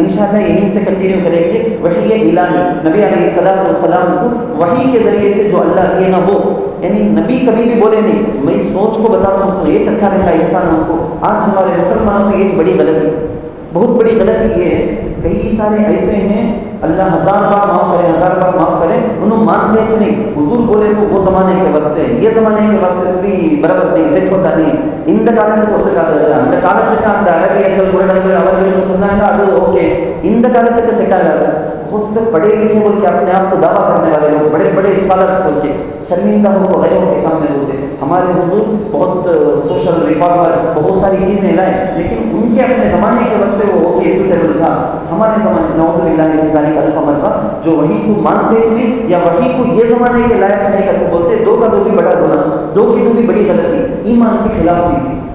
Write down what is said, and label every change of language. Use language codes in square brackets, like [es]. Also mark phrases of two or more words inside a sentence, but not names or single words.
[ur] انشاءاللہ یہیں سے کنٹینیو کریں گے. وحی الہی, نبی [ar] علیہ الصلوۃ والسلام [ur] کو وحی کے ذریعے سے جو اللہ دیے نا, وہ یعنی نبی کبھی بھی بولے نہیں میں سوچ کو بتاتا ہوں, سو یہ اچھا رہتا ہے انسانوں کو. آج ہمارے مسلمانوں میں یہ بڑی غلطی, بہت بڑی غلطی یہ ہے, کئی سارے ایسے ہیں, اللہ 1000 بار معاف کرے, 1000 بار معاف کرے, انہوں مانتے اچھ نہیں, حضور بولے سو وہ زمانے کے واسطے, یہ زمانے کے واسطے سے بھی برابر نہیں, سیٹ ہوتا نہیں. [ta] இந்த காலத்துக்கு ஒத்துக்காது, அந்த காலத்துக்கு அந்த அரபியர்கள் குரடர்கள் அவர்களுக்கு சொன்னாங்க அது ஓகே, இந்த காலத்துக்கு செட் ஆகாது. [ur] خود سے پڑھے لکھے بول کے اپنے آپ کو دعویٰ کرنے والے لوگ, بڑے بڑے اسکالرس بول کے شرمندہ ہو کو غیروں کے سامنے بولتے. ہمارے حضور بہت [en] social reformer, [ur] بہت ساری چیزیں لائے, لیکن ان کے اپنے زمانے کے واسطے وہ [en] okay suitable [ur] تھا. ہمارے زمانے [ar] نعوذ باللہ من ذالک الف مرہ [ur] جو وحی کو مانتے نہیں, یا وحی کو یہ زمانے کے لائق نہیں کر کے بولتے, 2 کا 2 بھی بڑا گناہ, 2 کی 2 بھی بڑی غلطی, ایمان کے خلاف چیز.